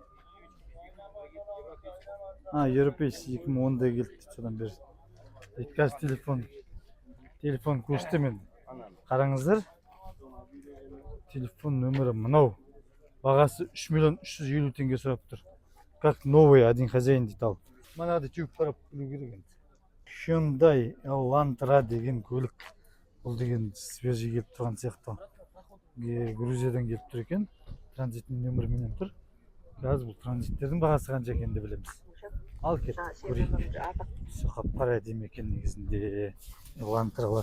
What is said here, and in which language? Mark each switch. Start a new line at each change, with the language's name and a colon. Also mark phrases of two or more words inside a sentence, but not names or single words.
Kazakh: Европейс 2010-да келді содан бері. Қазір телефон көшті мен. Қараңыздар. Телефон нөмірі мынау. Бағасы 3 миллион 350 теңге сұрап тұр.
Russian: Как новый один хозяин
Kazakh: дейді ал. Манады теуіп қарап білу керек енді. Hyundai Elantra деген көлік. Бұл деген свежий келіп тұрған сияқты. Грузиядан келіп тұр екен. Транзитінің нөміріменен тұр. Қазір бұл транзиттердің бағасы қанша екенін де білеміз. Ал кет, көрейік. Қап-қара әдемі екен негізінде Elantrалар.